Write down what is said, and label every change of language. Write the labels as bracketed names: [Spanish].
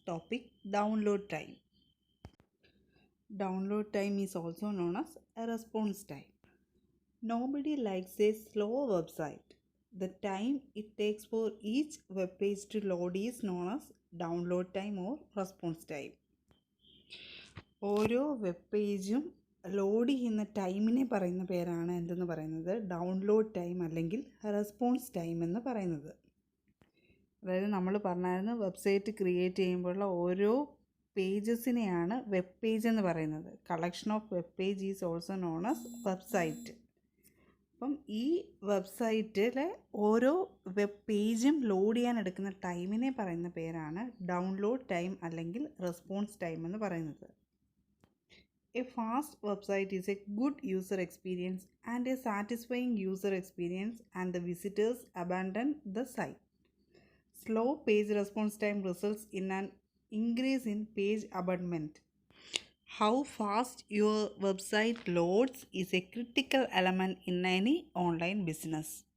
[English] Topic: Download Time. Download time is also known as a response time. Nobody likes a slow website. The time it takes for each web page to load is known as download time or response time. [Malayalam] ഓരോ web പേജും load ചെയ്യുന്ന ടൈമിനെ പറയുന്ന പേരാണ് എന്തെന്ന് പറയുന്നത് download time അല്ലെങ്കിൽ response time എന്ന് പറയുന്നത്. അതായത് നമ്മൾ പറഞ്ഞായിരുന്നു വെബ്സൈറ്റ് ക്രിയേറ്റ് ചെയ്യുമ്പോഴുള്ള ഓരോ പേജസിനെയാണ് വെബ് പേജ് എന്ന് പറയുന്നത്. [English] Collection of web page is also known as website. [Malayalam] അപ്പം ഈ വെബ്സൈറ്റിലെ ഓരോ വെബ് പേജും ലോഡ് ചെയ്യാൻ എടുക്കുന്ന ടൈമിനെ പറയുന്ന പേരാണ് ഡൗൺലോഡ് ടൈം അല്ലെങ്കിൽ റെസ്പോൺസ് ടൈം എന്ന് പറയുന്നത്. [English] A fast website is a good user experience and a satisfying user experience, and the visitors abandon the site. Slow page response time results in an increase in page abandonment. How fast your website loads is a critical element in any online business.